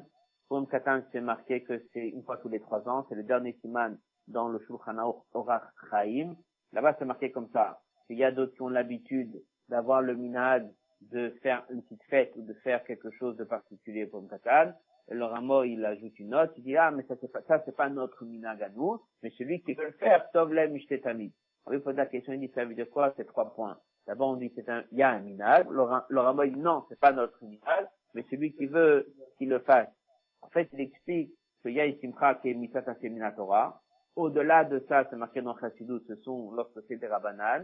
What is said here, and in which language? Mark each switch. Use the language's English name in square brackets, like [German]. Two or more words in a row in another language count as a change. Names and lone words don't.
[French] Purim Katan, c'est marqué que c'est une fois tous les 3 ans, c'est le dernier siman dans le Shulchan Aruch Orach Chaim. Là-bas, c'est marqué comme ça. Il y a d'autres qui ont l'habitude d'avoir le minhag de faire une petite fête ou de faire quelque chose de particulier pour Purim Katan. Et le Ramo, il ajoute une note, il dit, ah, mais ça c'est pas notre minhag à nous, mais celui qui veut le faire, [Hebrew] טוב לב משתה תמיד. [French] On lui pose la question, il dit, ça veut dire quoi, ces 3 points? D'abord, on dit, il y a un minhag. Le Ramo, il dit, non, c'est pas notre minhag, mais celui qui veut qu'il le fasse. En fait, il explique qu'il y a une simcha qui est [Hebrew] מצות התורה. [French] Au-delà de ça, c'est marqué dans Chassidut, ce sont lorsque c'est des rabbanan.